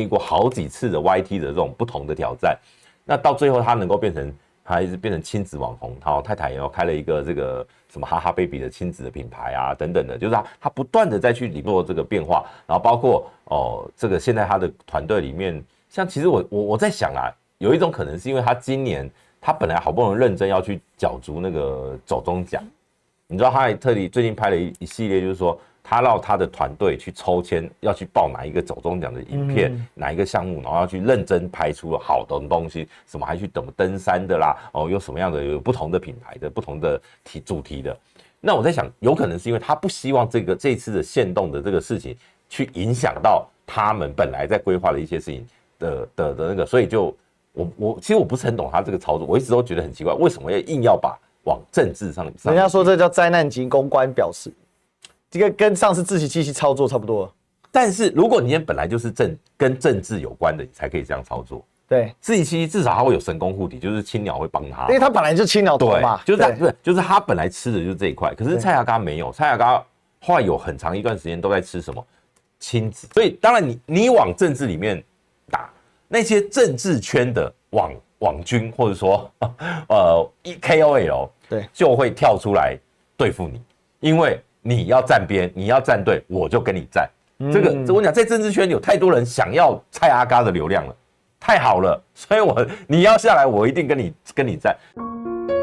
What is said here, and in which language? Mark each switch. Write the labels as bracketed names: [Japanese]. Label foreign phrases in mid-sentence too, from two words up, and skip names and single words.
[Chinese] 過好幾次的 YT 的這種不同的挑戰，那到最後他能夠變成親子網紅，太太也開了一個這個什麼哈哈 baby 的親子的品牌啊等等的，就是他不斷的再去做這個變化，然後包括這個現在他的團隊裡面，像其實我在想啊，有一種可能是因為他今年他本来好不容易認真要去角逐那個走鐘獎。你知道他還特地最近拍了一系列，就是說他讓他的團隊去抽籤，要去報哪一個走鐘獎的影片，哪一個項目，然後要去認真拍出了好的東西，什麼還去登山的啦，有什麼樣的有不同的品牌的不同的主題的。那我在想，有可能是因為他不希望這次的限動的這個事情去影響到他們本來在規劃的一些事情的那個，所以就其實我不是很懂他這個操作，我一直都覺得很奇怪，為什麼硬要把往政治上，人家說這叫災難級公關表示，這個跟上次自欺欺欺操作差不多了。但是如果你本來就是跟政治有關的，你才可以這樣操作。對，自欺欺欺至少他會有神功護體，就是青鳥會幫他，因為他本來就青鳥頭嘛，就是他本來吃的就是這一塊。可是蔡阿嘎沒有，蔡阿嘎後來有很長一段時間都在吃什麼親子，所以當然你往政治裡面打那些政治圈的網軍或者說KOL， 對，就會跳出來對付你，因為你要站邊，你要站隊，我就跟你站。這我講，在政治圈有太多人想要蔡阿嘎的流量了，太好了，所以你要下來，我一定跟你站。